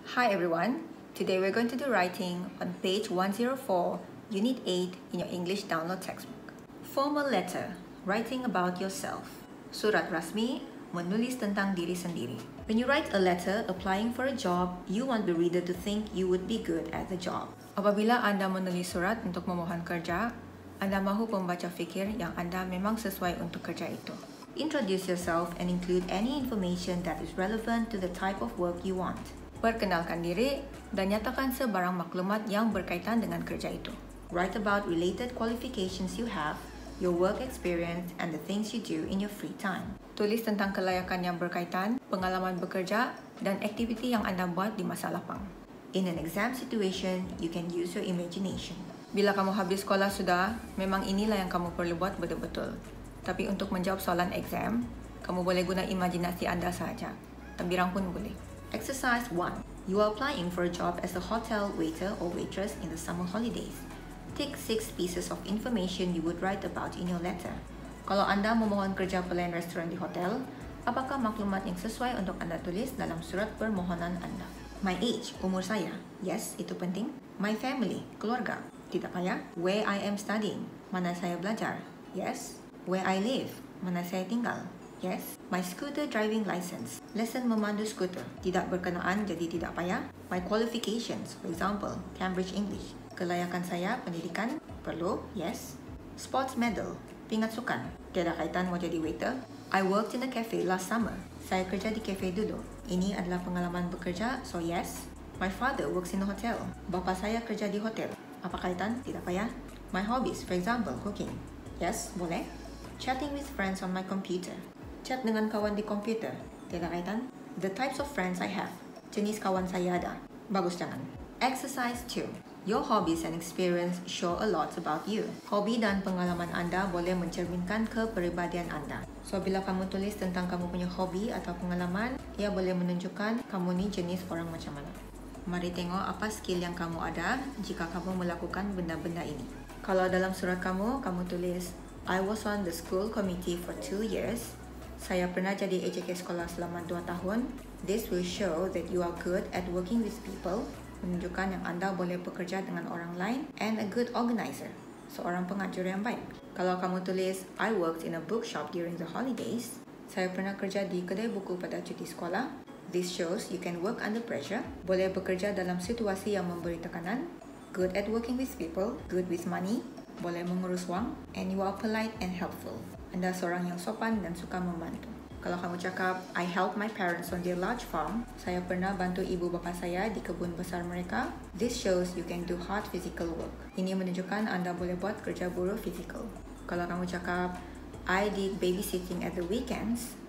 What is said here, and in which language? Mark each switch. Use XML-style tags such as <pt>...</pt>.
<en>Hi everyone, today we're going to do writing on page 104, Unit 8 in your English download textbook. Formal letter, writing about yourself.</en> <ms>Surat rasmi, menulis tentang diri sendiri.</ms> <en>When you write a letter applying for a job, you want the reader to think you would be good at the job.</en> <ms>Apabila anda menulis surat untuk memohon kerja, anda mahu pembaca fikir yang anda memang sesuai untuk kerja itu.</ms> <en>Introduce yourself and include any information that is relevant to the type of work you want.</en> <ms>Perkenalkan diri dan nyatakan sebarang maklumat yang berkaitan dengan kerja itu.</ms> <en>Write about related qualifications you have, your work experience, and the things you do in your free time.</en> <ms>Tulis tentang kelayakan yang berkaitan, pengalaman bekerja, dan aktiviti yang anda buat di masa lapang.</ms> <en>In an exam situation, you can use your imagination.</en> <ms>Bila kamu habis sekolah sudah, memang inilah yang kamu perlu buat betul-betul. Tapi untuk menjawab soalan exam, kamu boleh guna imajinasi anda sahaja. Tambirang pun boleh. Exercise 1.</ms> <en>You are applying for a job as a hotel waiter or waitress in the summer holidays. Take 6 pieces of information you would write about in your letter.</en> <ms>Kalau anda memohon kerja pelayan restoran di hotel, apakah maklumat yang sesuai untuk anda tulis dalam surat permohonan anda?</ms> <en>My age,</en> <ms>umur saya. Yes, itu penting.</ms> <en>My family,</en> <ms>keluarga. Tidak payah.</ms> <en>Where I am studying,</en> <ms>mana saya belajar.</ms> <en>Yes. Where I live,</en> <ms>mana saya tinggal.</ms> <en>Yes. My scooter driving license.</en> <ms>Lesson memandu skuter. Tidak berkenaan jadi tidak payah.</ms> <en>My qualifications. For example, Cambridge English.</en> <ms>Kelayakan saya pendidikan. Perlu.</ms> <en>Yes. Sports medal.</en> <ms>Pingat sukan. Tiada kaitan mau jadi waiter.</ms> <en>I worked in a cafe last summer.</en> <ms>Saya kerja di cafe dulu. Ini adalah pengalaman bekerja, so yes.</ms> <en>My father works in a hotel.</en> <ms>Bapa saya kerja di hotel. Apa kaitan? Tidak payah.</ms> <en>My hobbies, for example, cooking. Yes, boleh. Chatting with friends on my computer.</en> <ms>Chat dengan kawan di komputer. Tiada kaitan.</ms> <en>The types of friends I have.</en> <ms>Jenis kawan saya ada. Bagus jangan. Exercise 2.</ms> <en>Your hobbies and experience show a lot about you.</en> <ms>Hobi dan pengalaman anda boleh mencerminkan kepribadian anda. So, bila kamu tulis tentang kamu punya hobi atau pengalaman, ia boleh menunjukkan kamu ni jenis orang macam mana. Mari tengok apa skill yang kamu ada jika kamu melakukan benda-benda ini. Kalau dalam surat kamu tulis,</ms> <en>I was on the school committee for 2 years.</en> <ms>Saya pernah jadi AJK sekolah selama 2 tahun.</ms> <en>This will show that you are good at working with people.</en> <ms>Menunjukkan yang anda boleh bekerja dengan orang lain.</ms> <en>And a good organizer.</en> <ms>Seorang pengatur yang baik. Kalau kamu tulis,</ms> <en>I worked in a bookshop during the holidays.</en> <ms>Saya pernah kerja di kedai buku pada cuti sekolah.</ms> <en>This shows you can work under pressure.</en> <ms>Boleh bekerja dalam situasi yang memberi tekanan.</ms> <en>Good at working with people. Good with money.</en> <ms>Boleh mengurus wang.</ms> <en>And you are polite and helpful.</en> <ms>Anda seorang yang sopan dan suka membantu. Kalau kamu cakap,</ms> <en>I helped my parents on their large farm.</en> <ms>Saya pernah bantu ibu bapa saya di kebun besar mereka.</ms> <en>This shows you can do hard physical work.</en> <ms>Ini menunjukkan anda boleh buat kerja buruh physical. Kalau kamu cakap,</ms> <en>I did babysitting at the weekends.</en>